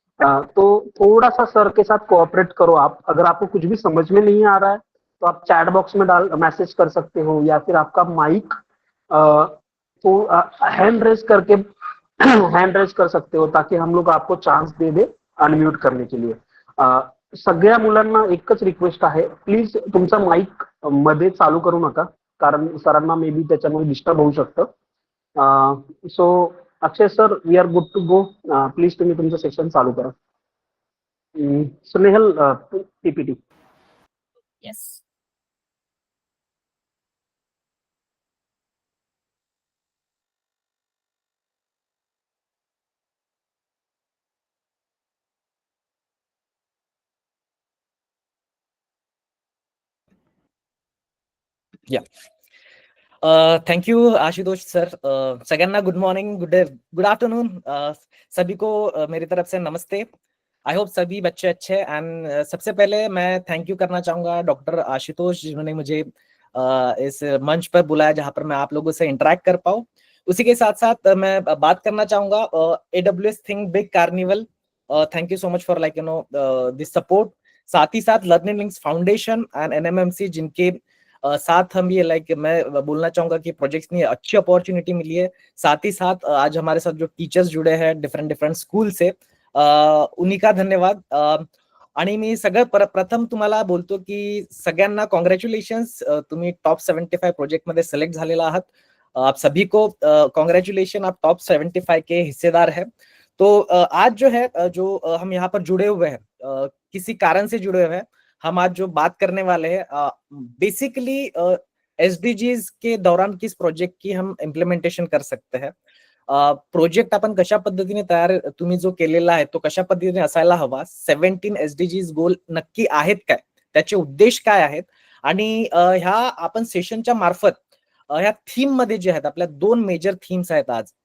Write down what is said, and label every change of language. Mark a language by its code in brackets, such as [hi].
[hi] तो थोड़ा सा सर के साथ कोऑपरेट करो आप. अगर आपको कुछ भी समझ में नहीं आ रहा है तो आप चैट बॉक्स में डाल मैसेज कर सकते हो या फिर आपका माइक तो हैंड रेज करके हैंड रेज कर सकते हो ताकि हम लोग आपको चान्स दे दे अनम्यूट करने के लिए. [mr] सगळ्या मुलांना एकच रिक्वेस्ट आहे, प्लीज तुमचा माईक मध्ये चालू करू नका, कारण सरांना मे बी त्याच्यामुळे डिस्टर्ब होऊ शकतं. [en] So Akshay sir, we are good to go. [mr] Please तुम्ही तुमचं सेशन चालू करा. [en] Sunehal, PPT. Yes. Yeah thank you Ashutosh sir. सगळ्यांना good morning, good afternoon. [hi] सभी को मेरी तरफ से नमस्ते. आई होप सभी बच्चे अच्छे. एंड सबसे पहले मैं थैंक यू करना चाहूंगा डॉक्टर आशुतोष, जिन्होंने मुझे इस मंच पर बुलाया जहां पर मैं आप लोगों से इंटरेक्ट कर पाऊँ. उसी के साथ साथ मैं बात करना चाहूंगा AWS think big carnival. [en] Thank you so much for this support. [hi] साथ ही साथ learning links foundation and NMMC, जिनके साथ हम ये मैं बोलना चाहूंगा कि प्रोजेक्ट्स में अच्छी अपॉर्चुनिटी मिली है. साथ ही साथ आज हमारे साथ जो टीचर्स जुड़े हैं डिफरेंट स्कूल से, उन्हीं का धन्यवाद. [mr] आणि मी सगळं प्रथम तुम्हाला बोलतो की सगळ्यांना कॉंग्रॅच्युलेशन्स, तुम्ही टॉप 75 प्रोजेक्ट मध्ये सिलेक्ट झालेला आहात. [hi] आप सभी को कॉन्ग्रेचुलेशन, आप टॉप 75 के हिस्सेदार है. तो आज जो है जो हम यहाँ पर जुड़े हुए हैं, किसी कारण से जुड़े हुए हैं. हम आज जो बात करने वाले हैं बेसिकली SDGs के दौरान किस प्रोजेक्ट की हम इम्प्लिमेंटेशन कर सकते हैं. [mr] प्रोजेक्ट आपण कशा पद्धतीने तयार तुम्ही जो केलेला आहे तो कशा पद्धतीने असायला हवा. 17 SDGs गोल नक्की आहेत काय, त्याचे उद्देश काय आहेत, आणि ह्या आपण सेशनच्या मार्फत ह्या थीम मध्ये जे आहेत, आपल्या 2 मेजर थीम्स आहेत आज.